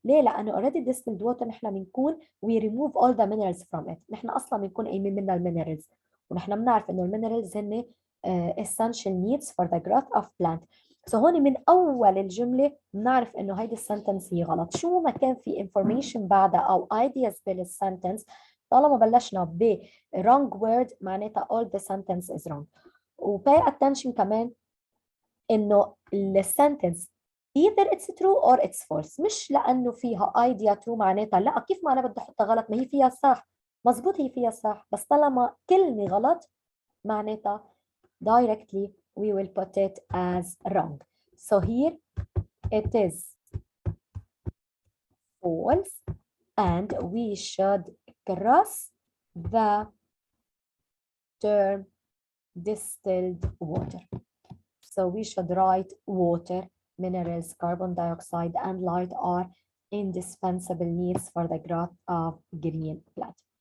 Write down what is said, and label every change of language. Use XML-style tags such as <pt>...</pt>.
<ar>ليه؟ لأنه</ar> <en>already distilled water</en> <ar>نحن بنكون</ar> <en>we remove all the minerals from it.</en> <ar>نحن أصلا بنكون قايمين منها المينرالز ونحن بنعرف إنه المينرالز هن</ar> <en>essential needs for the growth of plant.</en> <ar>So هون من أول الجملة بنعرف إنه هيدي السنتنس هي غلط. شو ما كان في information بعدها أو ideas بالسنتنس طالما بلشنا ب</ar> <en>wrong word</en> <ar>معناتها</ar> <en>all the sentence is wrong. pay attention</en> <ar>كمان إنه السنتنس</ar> <en>either it's true or it's false.</en> <ar>مش لأنه فيها idea true معناتها لا كيف ما أنا بدي أحطها غلط، ما هي فيها صح. مزبوط هي فيها صح، بس طالما كلمة غلط معناتها</ar> <en>directly we will put it as wrong. So here it is false and we should cross the term distilled water. So we should write water, minerals, carbon dioxide, and light are indispensable needs for the growth of green plant.</en>